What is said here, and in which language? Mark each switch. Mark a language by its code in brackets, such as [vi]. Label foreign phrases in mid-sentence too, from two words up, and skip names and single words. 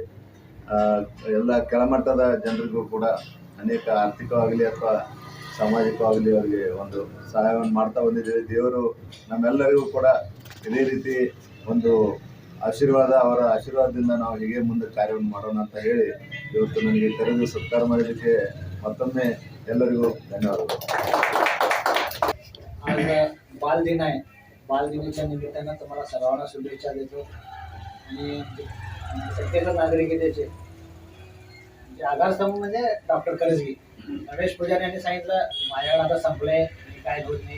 [kn] ಎಲ್ಲ ಕೆಳಮಟ್ಟದ ಜನರಿಗೂ ಕೂಡ ಅನೇಕ ಆರ್ಥಿಕವಾಗಲಿ ಅಥವಾ ಸಾಮಾಜಿಕವಾಗಲಿ ಅವರಿಗೆ ಒಂದು ಸಹಾಯವನ್ನು ಮಾಡ್ತಾ ಬಂದಿದ್ದೇವೆ. ದೇವರು ನಮ್ಮೆಲ್ಲರಿಗೂ ಕೂಡ ಇದೇ ರೀತಿ ಒಂದು ಆಶೀರ್ವಾದ, ಅವರ ಆಶೀರ್ವಾದದಿಂದ ನಾವು ಹೀಗೆ ಮುಂದೆ ಕಾರ್ಯವನ್ನು ಮಾಡೋಣ ಅಂತ ಹೇಳಿ ಇವತ್ತು ನನಗೆ ಕರೆದು ಸತ್ಕಾರ ಮಾಡಿದ್ದಕ್ಕೆ मತ್ತೊಮ್ಮೆ ಎಲ್ಲರಿಗೂ ಧನ್ಯವಾದಗಳು. [mr] आज बाल दिन आहे. बाल दिनाच्या निमित्तानं तुम्हाला सर्वांना शुभेच्छा देतो. आणि सत्तेच्या नागरिकतेचे म्हणजे आधारस्तंभ म्हणजे डॉक्टर करजगी. रमेश पुजारी यांनी सांगितलं माझ्याकडे आता संपलंय, काय होत नाही.